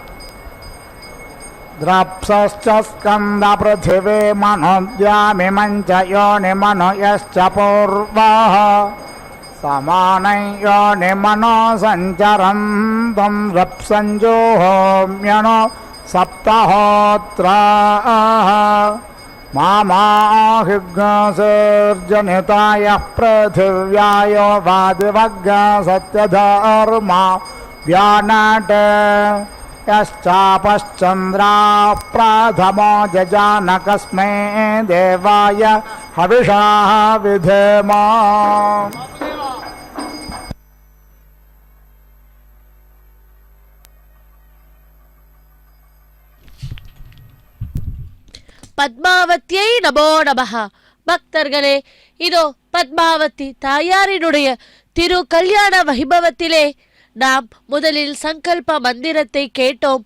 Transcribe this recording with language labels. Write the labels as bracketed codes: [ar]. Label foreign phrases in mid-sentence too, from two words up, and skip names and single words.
[sa] द्राप्सश्च स्कन्दपृथिवी मनोद्यामिमञ्च योनिमनो यश्च पूर्वः समानै योनिमनो सञ्चरन्तं रप्सञ्जुहोम्यनो सप्तहोत्राः मामाहिग्सेर्जनितायः पृथिव्यायो वादिवग् सत्यधर्मा व्यानट् यश्चापश्चन्द्राः प्रथमो जजानकस्मै देवाय हविषा विधेमा [ta] பத்மாவதியை [sa] नमो नमः. [ta] பக்தர்களே, இதோ பத்மாவதி தாயாரினுடைய திரு கல்யாண வைபவத்திலே நாம் முதலில் சங்கல்ப மந்திரத்தை கேட்டோம்.